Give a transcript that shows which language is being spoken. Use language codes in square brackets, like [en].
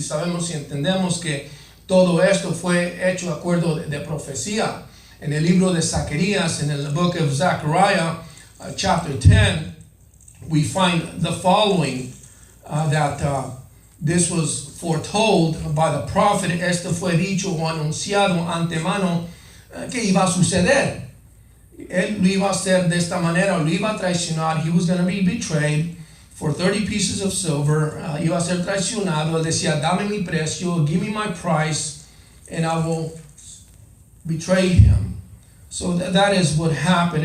[es] Sabemos y entendemos que todo esto fue hecho de acuerdo de profecía. En el libro de Zacarías, [en] in the book of Zechariah, chapter 10, we find the following, that this was foretold by the prophet. [es] Esto fue dicho o anunciado antemano que iba a suceder. Él lo iba a hacer de esta manera, lo iba a traicionar. [en] He was going to be betrayed for 30 pieces of silver. [es] Iba a ser traicionado. Él decía, dame mi precio, [en] give me my price, and I will betray him. So that is what happened.